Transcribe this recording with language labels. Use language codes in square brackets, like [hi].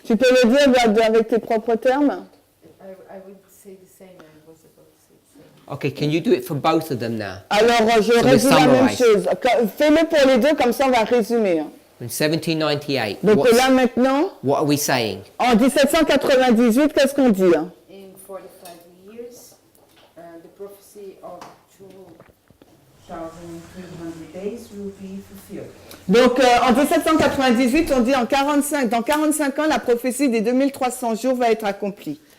[fr] tu peux le dire avec tes propres termes. [en] I would say the same. I was about to say the same. Okay, can you do it for both of them now? [fr] Alors, je [en] So we [fr] résume la même [en] summarize. [fr] chose. Fais-le pour les deux, comme ça on va résumer. [en] In 1798, [fr] Donc là maintenant, [en] what are we saying? [fr] en 1798, qu'est-ce qu'on dit? [en] In 45 years, the prophecy of 2,300 days will be fulfilled. [fr] Donc en 1798, on dit dans 45 ans, la prophétie des 2300 jours va être accomplie.